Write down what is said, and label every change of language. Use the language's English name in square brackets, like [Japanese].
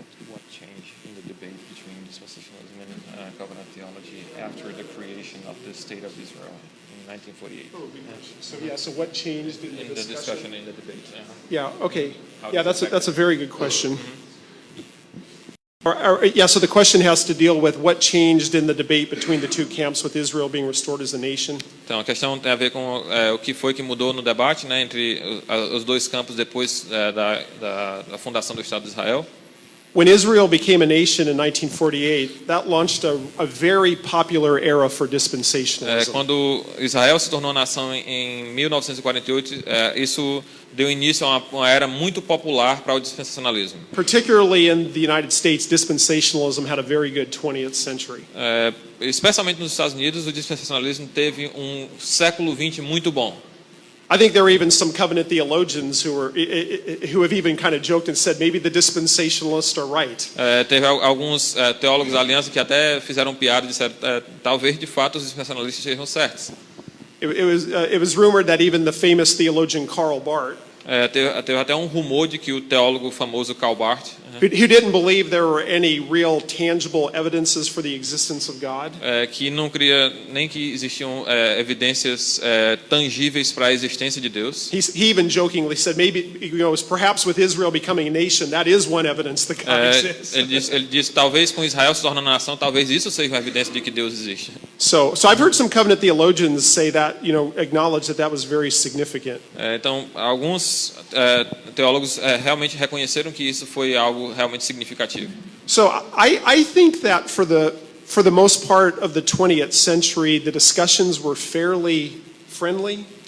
[English] What changed in the debate between dispensationalism and covenant theology after the creation of the State of Israel in 1948? So what changed in In the discussion, in the debate. Yeah, okay. How Yeah, does it that's a very good question. So the question has to deal with what changed in the debate between the two camps with Israel being restored as a nation. [Portuguese] Então, a questão tem a ver com o que foi que mudou no debate, né, entre os dois campos depois da fundação do Estado de Israel. [English] When Israel became a nation in 1948, that launched a very popular era for dispensationalism. [Portuguese] Quando Israel se tornou nação em 1948, isso deu início a uma era muito popular para o dispensacionalismo. [English] Particularly in the United States, dispensationalism had a very good 20th century. [Portuguese] Especialmente nos Estados Unidos, o dispensacionalismo teve um século XX muito bom. [English] I think there are even some covenant theologians who have even kind of joked and said maybe the dispensationalists are right. [Portuguese] Teve alguns teólogos da aliança que até fizeram piada e disseram talvez de fato os dispensacionalistas estejam certos. [English] It was rumored that even the famous theologian Karl Barth, [Portuguese] Teve até um rumor de que o teólogo famoso Karl Barth, [English] who didn't believe there were any real tangible evidences for the existence of God, [Portuguese] que não cria nem que existiam evidências tangíveis para a existência de Deus. [English] he even jokingly said maybe, perhaps with Israel becoming a nation, that is one evidence that God exists. [Portuguese] Ele disse talvez com Israel se tornando nação, talvez isso seja uma evidência de que Deus existe. [English] So I've heard some covenant theologians say that, acknowledge that was very significant. [Portuguese] Então, alguns teólogos realmente reconheceram que isso foi algo realmente significativo. [English] So I think that for the most part of the 20th century, the discussions were fairly friendly.